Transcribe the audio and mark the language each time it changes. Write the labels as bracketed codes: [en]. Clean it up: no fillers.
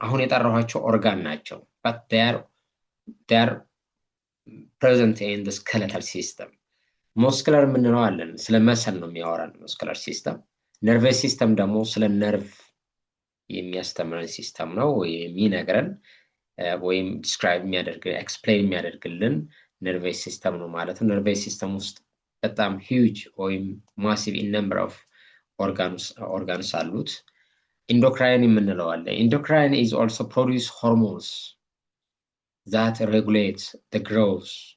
[am] አሁን የጠራኋቸው ኦርጋን ናቸው, [en] but they are present in the skeletal system. [am] muscular ምንለው አለን ስለ መሰል ነው የሚያወራን muscular system. nervous system ደግሞ ስለ nerve የሚያስተምረን ሲስተም ነው የሚነግረን ወይም describe የሚያደርግልን explain የሚያደርግልን nervous system ነው ማለት ነው። nervous system ውስጥ በጣም huge ወይም [en] massive in number of organs [am] አሉት። endocrine የምንለው አለ። [en] endocrine is also produce hormones that regulate the growth.